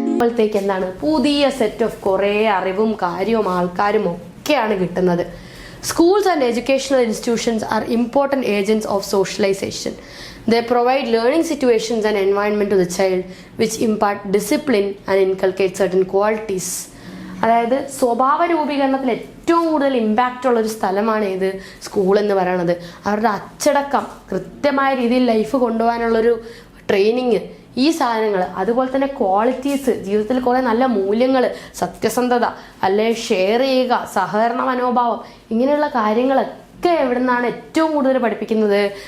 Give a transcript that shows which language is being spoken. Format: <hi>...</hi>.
<ml>ത്തേക്ക് എന്താണ് പുതിയ സെറ്റ് ഓഫ് കുറേ അറിവും കാര്യവും ആൾക്കാരും ഒക്കെയാണ് കിട്ടുന്നത്.</ml> <en>Schools and educational institutions are important agents of socialization. They provide learning situations and environment to the child which impart discipline and inculcate certain qualities.</en> <ml>അതായത് സ്വഭാവ രൂപീകരണത്തിൽ ഏറ്റവും കൂടുതൽ ഇമ്പാക്റ്റ് ഉള്ള ഒരു സ്ഥലമാണ് ഇത് സ്കൂൾ എന്ന് പറയുന്നത്. അവരുടെ അച്ചടക്കം, കൃത്യമായ രീതിയിൽ ലൈഫ് കൊണ്ടുപോകാനുള്ളൊരു ട്രെയിനിങ്, ഈ സാധനങ്ങൾ, അതുപോലെ തന്നെ ക്വാളിറ്റീസ്, ജീവിതത്തിൽ കുറേ നല്ല മൂല്യങ്ങൾ, സത്യസന്ധത, അല്ലെ ഷെയർ ചെയ്യുക, സഹകരണ മനോഭാവം, ഇങ്ങനെയുള്ള കാര്യങ്ങളൊക്കെ എവിടെ നിന്നാണ് ഏറ്റവും കൂടുതൽ പഠിപ്പിക്കുന്നത്?</ml>